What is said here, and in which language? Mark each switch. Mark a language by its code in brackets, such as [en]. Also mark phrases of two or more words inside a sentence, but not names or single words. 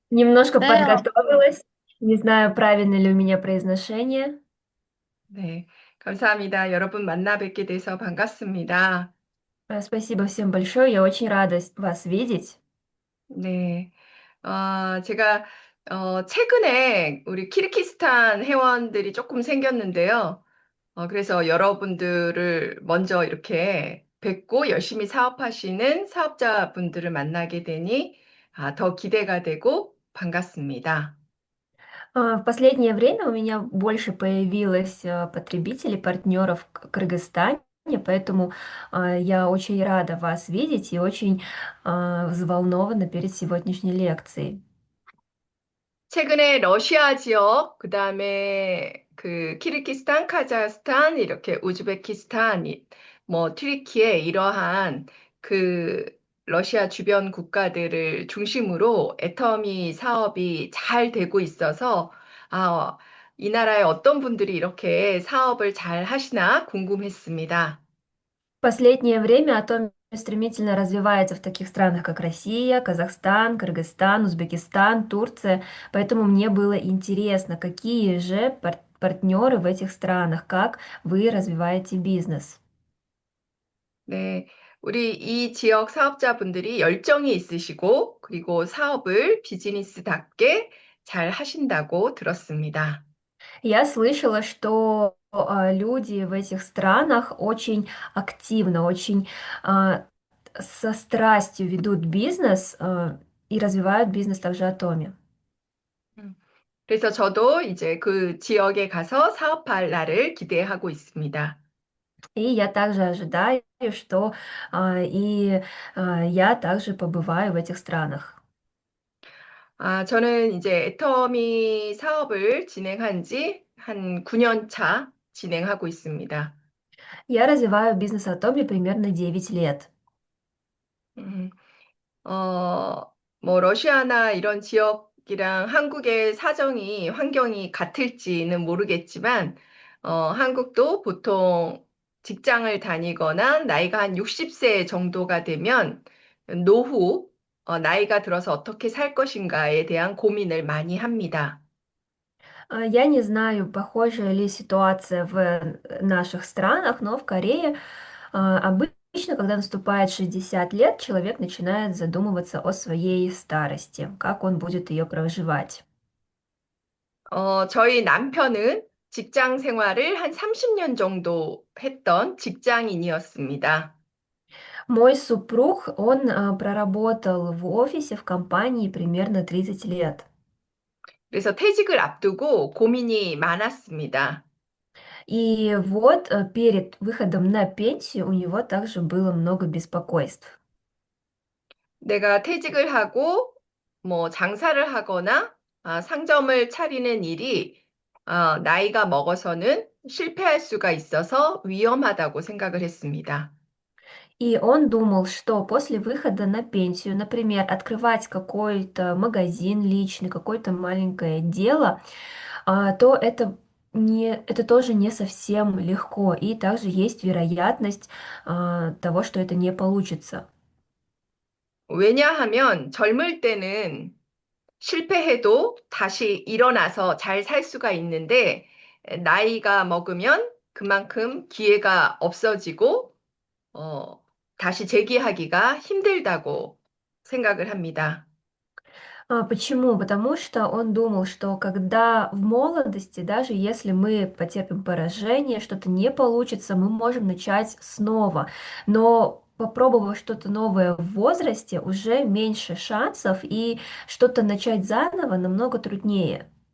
[ru] Немножко [ko] 네, [ru] подготовилась. Не знаю, правильно ли у меня произношение. [ko] 네, 감사합니다. 여러분 만나 뵙게 돼서 반갑습니다. [ru] Спасибо всем большое. Я очень рада вас видеть. [ko] 네, 제가 최근에 우리 키르기스탄 회원들이 조금 생겼는데요. 그래서 여러분들을 먼저 이렇게 뵙고 열심히 사업하시는 사업자분들을 만나게 되니 더 기대가 되고 반갑습니다. [ru] В последнее время у меня больше появилось потребителей, партнеров в Кыргызстане, поэтому я очень рада вас видеть и очень взволнована перед сегодняшней лекцией. [ko] 최근에 러시아 지역, 그다음에 그 키르기스탄, 카자흐스탄, 이렇게 우즈베키스탄, 뭐 튀르키예 이러한 그 러시아 주변 국가들을 중심으로 애터미 사업이 잘 되고 있어서 아, 이 나라에 어떤 분들이 이렇게 사업을 잘 하시나 궁금했습니다. [ru] В последнее время Атомия стремительно развивается в таких странах, как Россия, Казахстан, Кыргызстан, Узбекистан, Турция. Поэтому мне было интересно, какие же партнеры в этих странах, как вы развиваете бизнес. [ko] 네, 우리 이 지역 사업자분들이 열정이 있으시고, 그리고 사업을 비즈니스답게 잘 하신다고 들었습니다. [ru] Я слышала, что люди в этих странах очень активно, очень а, со страстью ведут бизнес и развивают бизнес также Атоми. [ko] 음, 그래서 저도 이제 그 지역에 가서 사업할 날을 기대하고 있습니다. [ru] И я также ожидаю, что я также побываю в этих странах. [ko] 저는 이제 애터미 사업을 진행한 지 한 9년 차 진행하고 있습니다. [ru] Я развиваю бизнес Атоми примерно 9 лет. [ko] 음, 어, 뭐, 러시아나 이런 지역이랑 한국의 사정이, 환경이 같을지는 모르겠지만, 한국도 보통 직장을 다니거나 나이가 한 60세 정도가 되면 노후, 나이가 들어서 어떻게 살 것인가에 대한 고민을 많이 합니다. [ru] Я не знаю, похожа ли ситуация в наших странах, но в Корее обычно, когда наступает 60 лет, человек начинает задумываться о своей старости, как он будет ее проживать. [ko] 저희 남편은 직장 생활을 한 30년 정도 했던 직장인이었습니다. [ru] Мой супруг, он проработал в офисе в компании примерно 30 лет. [ko] 그래서 퇴직을 앞두고 고민이 많았습니다. [ru] И вот перед выходом на пенсию у него также было много беспокойств. [ko] 내가 퇴직을 하고 뭐 장사를 하거나 상점을 차리는 일이 나이가 먹어서는 실패할 수가 있어서 위험하다고 생각을 했습니다. [ru] И он думал, что после выхода на пенсию, например, открывать какой-то магазин личный, какое-то маленькое дело, то это тоже не совсем легко. И также есть вероятность того, что это не получится. [ko] 왜냐하면 젊을 때는 실패해도 다시 일어나서 잘 살 수가 있는데 나이가 먹으면 그만큼 기회가 없어지고 어, 다시 재기하기가 힘들다고 생각을 합니다. [ru] Почему? Потому что он думал, что когда в молодости, даже если мы потерпим поражение, что-то не получится, мы можем начать снова. Но попробовав что-то новое в возрасте, уже меньше шансов, и что-то начать заново намного труднее.